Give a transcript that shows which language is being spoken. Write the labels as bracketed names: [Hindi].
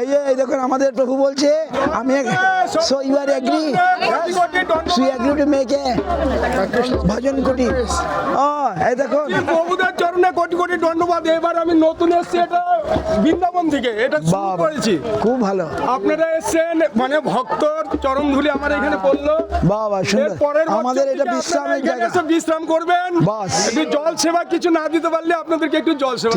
[Bangla] এই দেখুন আমাদের প্রভু বলছে আমি [English] so you are agree? So you agree to make a bhajan কোটি? [Bangla] এই দেখুন প্রভুদের চরণে কোটি কোটি ধন্যবাদ। এবার আমি নতুন এসেছি এটা বৃন্দাবন থেকে, এটা শুরু করেছি। খুব ভালো, আপনারা এসেছেন মানে ভক্তর চরণ ধুলি আমার এখানে পড়লো। বাবা সুন্দর। আমাদের এটা বিশ্রামের জায়গা, বিশ্রাম করবেন। বাস একটু জল সেবা কিছু না দিতে পারলে আপনাদেরকে একটু জল সেবা।